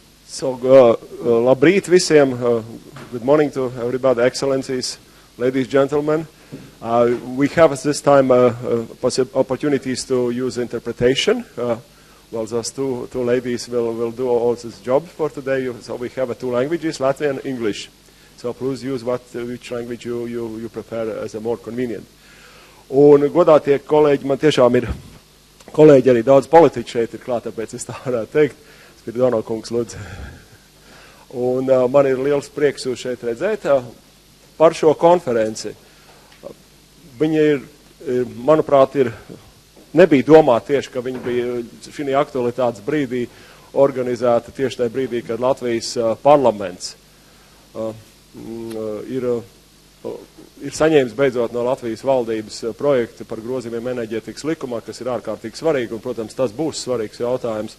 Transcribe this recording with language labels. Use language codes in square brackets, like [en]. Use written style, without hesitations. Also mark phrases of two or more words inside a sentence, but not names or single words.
[en] So, [lv] labrīt visiem, [en] good morning to everybody, excellencies, ladies, gentlemen. We have at this time opportunities to use interpretation. Well, those two ladies will do all this job for today. So we have two languages, Latvian and English. So please use which language you prefer as a more convenient. [lv] Un, godātie kolēģi, man tiešām ir kolēģi arī daudz politiķi šeit ir klāt, tāpēc es tā varētu teikt. Spiridono kungs, lūdzu. Un man ir liels prieks jūs šeit redzēt par šo konferenci. Viņa ir, manuprāt, nebija domāta tieši, ka viņa bija šī aktualitātes brīdī organizēta tieši tajā brīdī, kad Latvijas parlaments ir saņēmis beidzot no Latvijas valdības projektu par grozījumiem enerģētikas likumā, kas ir ārkārtīgi svarīgi, un, protams, tas būs svarīgs jautājums.